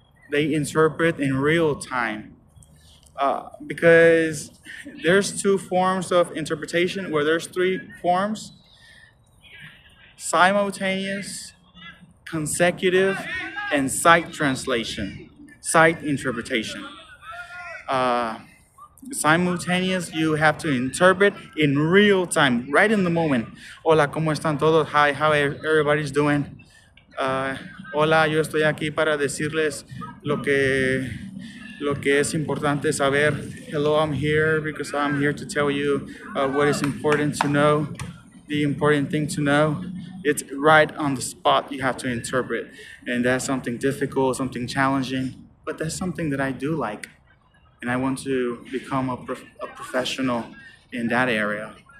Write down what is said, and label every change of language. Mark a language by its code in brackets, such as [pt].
[en] They interpret in real time because there's two forms of interpretation, where there's three forms: simultaneous, consecutive, and sight translation, sight interpretation. Uh, Simultaneous, you have to interpret in real time, right in the moment. [es] Hola, ¿cómo están todos? [en] Hi, how everybody's doing? [es] Uh, Hola, yo estoy aquí para decirles lo que es importante saber. [en] Hello, I'm here because I'm here to tell you what is important to know. The important thing to know, it's right on the spot you have to interpret. And that's something difficult, something challenging, but that's something that I do like. And I want to become a professional in that area.